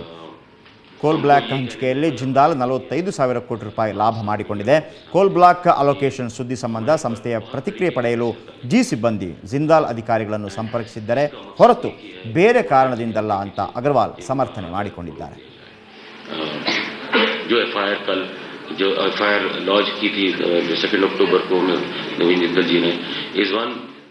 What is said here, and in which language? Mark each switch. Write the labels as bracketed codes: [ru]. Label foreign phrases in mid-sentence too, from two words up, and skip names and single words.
[en] coal block [kn] ಹಂಚಿಕೆಯಲ್ಲಿ ಜಿಂದಾಲ್ 45,000 ಕೋಟಿ ರೂಪಾಯಿ ಲಾಭ ಮಾಡಿಕೊಂಡಿದೆ. [en] coal block allocation [kn] ಸುದ್ದಿ ಸಂಬಂಧ ಸಂಸ್ಥೆಯ ಪ್ರತಿಕ್ರಿಯೆ ಪಡೆಯಲು ಜಿ ಸಿಬ್ಬಂದಿ ಜಿಂದಾಲ್ ಅಧಿಕಾರಿಗಳನ್ನು ಸಂಪರ್ಕಿಸಿದ್ದರೆ ಹೊರತು ಬೇರೆ ಕಾರಣದಿಂದಲ್ಲ ಅಂತ ಅಗರ್ವಾಲ್ ಸಮರ್ಥನೆ ಮಾಡಿಕೊಂಡಿದ್ದಾರೆ. [hi] जो [en] FIR launch [hi] की थी 2 अक्टूबर को नवीन जिंदल जी ने, इस वन